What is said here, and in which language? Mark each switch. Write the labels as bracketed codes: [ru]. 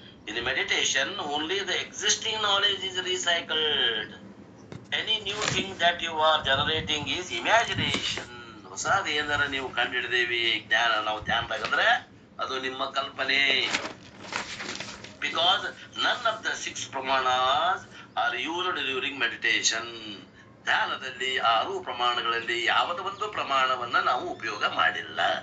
[en] In meditation, only the existing knowledge is recycled. Any new thing that you are generating is imagination. [kn] ಹೊಸದು ಏನಾರ ನೀವು ಕಂಡಿಡಿದೇವಿ ಜ್ಞಾನ ನಾವು ಧ್ಯಾನದಾಗಂದ್ರೆ ಅದು ನಿಮ್ಮ ಕಲ್ಪನೆ. [en] Because none of the 6 pramanas are used during meditation. [kn] ಧ್ಯಾನದಲ್ಲಿ 6 ಪ್ರಮಾಣಗಳಲ್ಲಿ ಯಾವುದೇ ಒಂದು ಪ್ರಮಾಣವನ್ನ ನಾವು ಉಪಯೋಗ ಮಾಡಿಲ್ಲ.